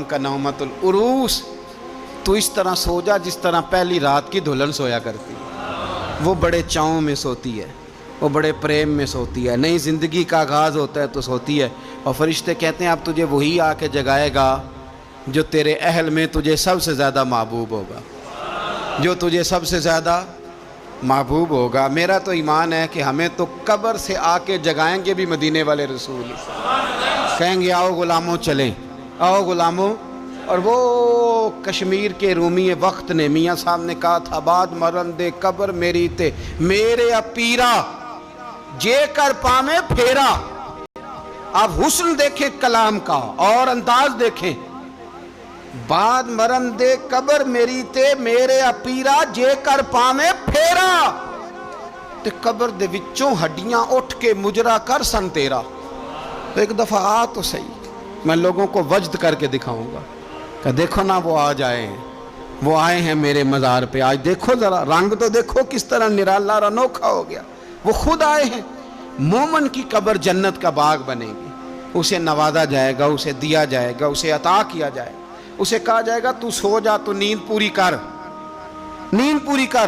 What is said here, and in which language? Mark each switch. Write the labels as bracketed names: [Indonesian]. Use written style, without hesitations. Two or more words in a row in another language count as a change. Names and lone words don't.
[Arabic] کا نومت العروس، [Urdu] تو اس طرح سو جا جس طرح پہلی رات کی دلہن سویا کرتی، وہ بڑے چاؤں میں سوتی ہے، وہ بڑے پریم میں سوتی ہے، نئی زندگی کا آغاز ہوتا ہے تو سوتی ہے، اور فرشتے کہتے ہیں اب تجھے وہی آ کے جگائے گا جو تیرے اہل میں تجھے سب سے زیادہ محبوب ہوگا، جو تجھے سب سے زیادہ محبوب ہوگا۔ میرا تو ایمان ہے کہ ہمیں تو قبر سے آ کے جگائیں گے بھی مدینے والے رسول، کہیں گے آؤ غلاموں چلیں، آؤ غلاموں۔ اور وہ کشمیر کے رومی وقت نے میاں صاحب نے کہا تھا [Punjabi] بعد مرن دے قبر میری تے میرے اپیرا جے کر پامے پھیرا۔ [Urdu] آپ حسن دیکھیں کلام کا اور انداز دیکھیں، [Punjabi] بعد مرن دے قبر میری تے میرے اپیرا جے کر پامے پھیرا، تے قبر دے وچوں ہڈیاں اٹھ کے مجرا کر سن تیرا۔ [Urdu] تو ایک دفعہ آ تو صحیح، میں لوگوں کو وجد کر کے دکھاؤں گا کہ دیکھو نا وہ آج آئے ہیں، وہ آئے ہیں میرے مزار پہ، آج دیکھو ذرا رنگ تو دیکھو کس طرح نرالا اور انوکھا ہو گیا، وہ خود آئے ہیں۔ مومن کی قبر جنت کا باغ بنے گی، اسے نوازا جائے گا، اسے دیا جائے گا، اسے عطا کیا جائے گا، اسے کہا جائے گا تو سو جا، تو نیند پوری کر، نیند پوری کر۔